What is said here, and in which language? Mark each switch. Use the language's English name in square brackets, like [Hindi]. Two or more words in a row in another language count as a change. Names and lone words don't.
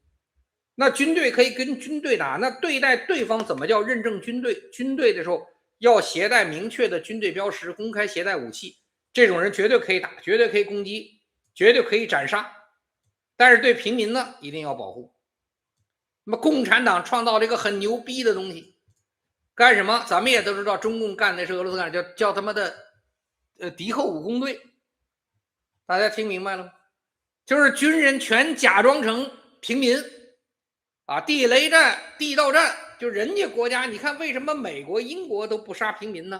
[Chinese] 那軍隊可以跟軍隊打，那對待對方怎麼叫認證軍隊？軍隊的時候要攜帶明確的軍隊標識，公開攜帶武器，這種人絕對可以打，絕對可以攻擊，絕對可以斬殺。但是對平民呢，一定要保護。那麼共產黨創造了一個很牛逼的東西，幹什麼？咱們也都知道，中共幹的是俄羅斯幹的，叫他媽的敵後武工隊。大家聽明白了嗎？就是軍人全假裝成平民啊，地雷战、地道戰，就人家国家，你看为什麼美国、英国都不杀平民呢？